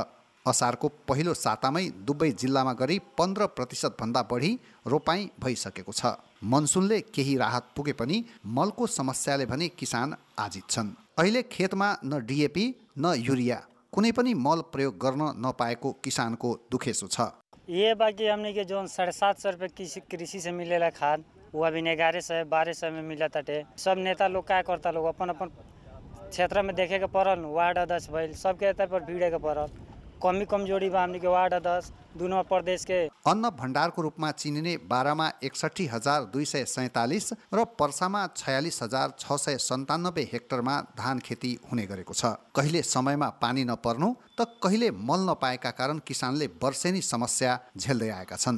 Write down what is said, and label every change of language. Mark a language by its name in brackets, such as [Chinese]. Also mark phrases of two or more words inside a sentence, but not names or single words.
[Nepali] असारको पहिलो सातामै दुवै जिल्लामा गरी 15% भन्दा बढी रोपाइँ भइसकेको छ। मनसुनले केही राहत पुगे पनि मलको समस्याले भने किसान आजित छन्। अहिले खेतमा न DAP न यूरिया कुनै पनि मल प्रयोग गर्न नपाएको किसानको दुखेसो छ। [Bhojpuri] ये बाकी हमने के जो 750 रुपये कृषि से मिलेला खाद, वो अभी 1100-1200 में मिला तटे। सब नेता लोग क्या करता लोग अपन अपन क्षेत्र में देखे के पड़ल, वार्ड अध्यक्ष भइल सबके पर भीड़े के पड़ल। कमी कमजोरी बा हमने के वार्ड अध्यक्ष दुनो प्रदेश के। [Nepali] अन्न भण्डारको रूपमा चिनिने बारामा 61,247 र पर्सामा 46,697 हेक्टरमा धान खेती हुने गरेको छ। कहिले समयमा पानी नपर्नु त कहिले मल नपाएका कारण किसानले वर्षेनी समस्या झेल्दै आएका छन्।